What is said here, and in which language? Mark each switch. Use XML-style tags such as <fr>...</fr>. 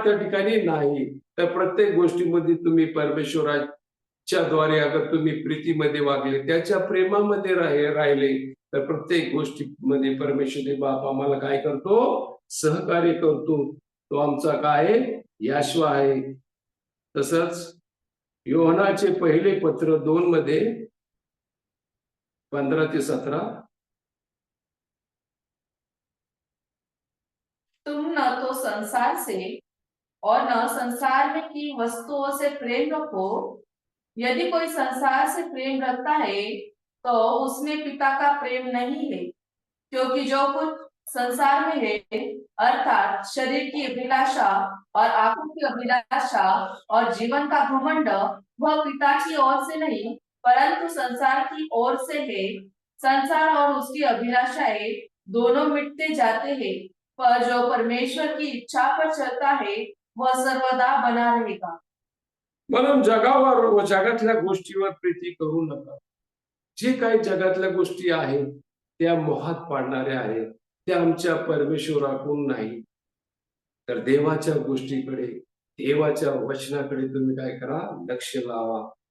<mr>त्या ठिकाणी नाही. तर प्रत्येक गोष्टीमध्ये तुम्ही परमेश्वराच्या द्वारे अगर तुम्ही प्रीतीमध्ये वागले, त्याच्या प्रेमामध्ये राहिले तर प्रत्येक गोष्टीमध्ये परमेश्वर बाप आम्हाला काय करतो? सहकार्य करतो. तो आमचा काय? याशवा आहे. तसंच योहानाचे पहिले पत्र 2 मध्ये 15 ते 17.</mr> <hi>तुम न तो संसार से और न संसार में की वस्तुओं से प्रेम रखो. यदि कोई संसार से प्रेम रखता है तो उसमें पिता का प्रेम नहीं है. क्योंकि जो कुछ संसार में है अर्थात शरीर की अभिलाषा और आंखों की अभिलाषा और जीवन का घमंड वह पिता की ओर से नहीं परंतु संसार की ओर से है. संसार और उसकी अभिलाषाएं दोनों मिटते जाते हैं पर जो परमेश्वर की इच्छा पर चलता है वह सर्वदा बना रहेगा.</hi> <mr>म्हणून जगावर व जगातल्या गोष्टीवर प्रीती करू नका. जे काही जगातल्या गोष्टी आहेत त्या मोहात पाडणाऱ्या आहेत, त्या आमच्या परमेश्वराकडून नाही तर देवाच्या गोष्टीकडे, देवाच्या वचनाकडे तुम्ही काय करा? लक्ष लावा.</mr>